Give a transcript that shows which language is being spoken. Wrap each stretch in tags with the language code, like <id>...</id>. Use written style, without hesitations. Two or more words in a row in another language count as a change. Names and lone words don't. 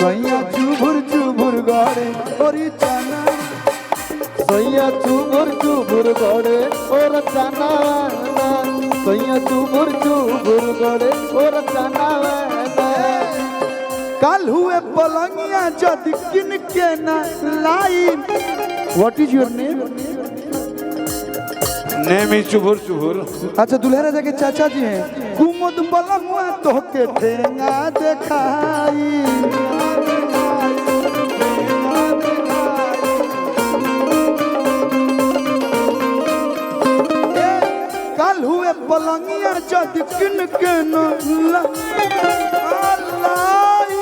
<bho>सैया चुभुर चुभुर गड़े ओरी चना। सैया चुभुर चुभुर गड़े और चनावाना। सैया चुभुर चुभुर गड़े और चनावाना। कल हुए पलंगिया जद किन के ना लाई।</bho> <en>What is your name. name is</en> <bho>चुबुर चुबुर। अच्छा दुल्हा राजा के चाचा जी हैं। कुमुद पलंगवा तो के ठेंगा देखाई। कल हुए पलंगिया जद किन के ना लाई।</bho>